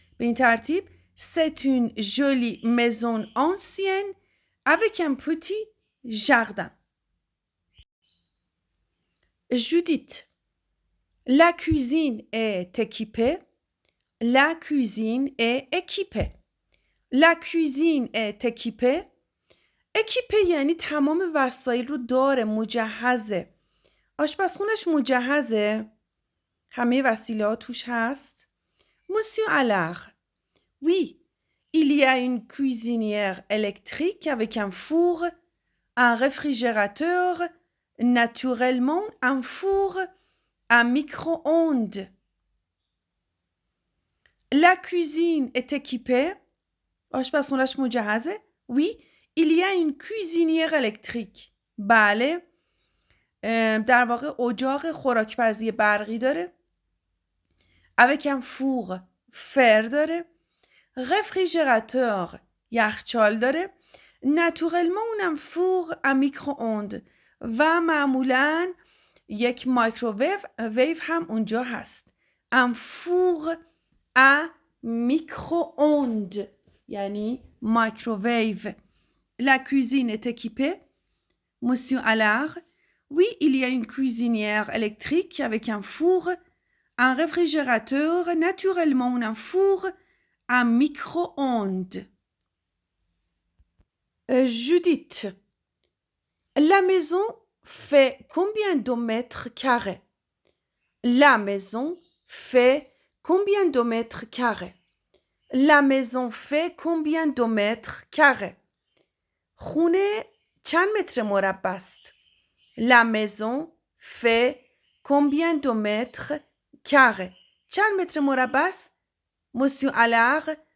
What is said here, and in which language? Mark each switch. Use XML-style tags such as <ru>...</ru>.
<fa>به این ترتیب</fa> <fr>C'est une jolie maison ancienne avec un petit jardin. Judith. La cuisine est équipée. La cuisine est équipée. La cuisine est équipée.</fr> <fa>اکیپه یعنی تمام وسایل رو داره، مجهزه. آشپزخونش مجهزه، همه وسیله ها توش هست.</fa> <fr>Monsieur Allard. Oui, il y a une cuisinière électrique avec un four, un réfrigérateur, naturellement un four à micro-ondes. La cuisine est équipée.</fr> <fa>آشپزخونش مجهزه.</fa> <fr>Oui, il y a une cuisinière électrique. بله، در واقع اجاق خوراکپزی برقی داره. avec un four</fr> <fa>فر داره. réfrigérateur یخچال داره. naturellement اونم</fa> <fr>four à micro-ondes</fr> <fa>و معمولاً یک مایکروویو هم اونجا هست.</fa> <fr>un four à micro-ondes</fr> <fa>یعنی مایکروویو.</fa> <fr>La cuisine est équipée. Monsieur Allard. Oui, il y a une cuisinière électrique avec un four, un réfrigérateur, naturellement un four à micro-ondes. Judith. La maison fait combien de mètres carrés? La maison fait combien de mètres carrés? La maison fait combien de mètres carrés?</fr> <fa>خونه چند متر مربع است؟</fa> <fr>La maison fait combien de mètres carrés?</fr> <fa>چند متر مربع است؟</fa> <fr>Monsieur Allard.</fr>